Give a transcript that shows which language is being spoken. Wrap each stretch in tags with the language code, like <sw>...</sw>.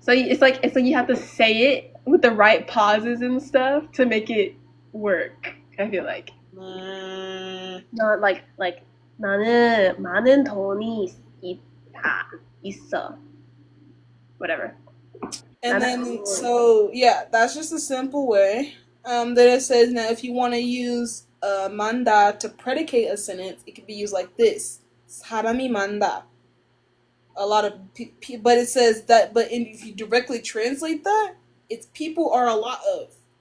<en>So it's like you have to say it with the right pauses and stuff to make it work. I feel like. Not like</en> <ko>나는 많은 돈이 있어.</ko> <en>Whatever. And then, so, yeah, that's just a simple way. Then it says, now, if you want to use manda to predicate a sentence, it can be used like this.</en> <ko>사람이 많다.</ko> <en>A lot of but it says that, but if you directly translate that, it's people are a lot of.</en>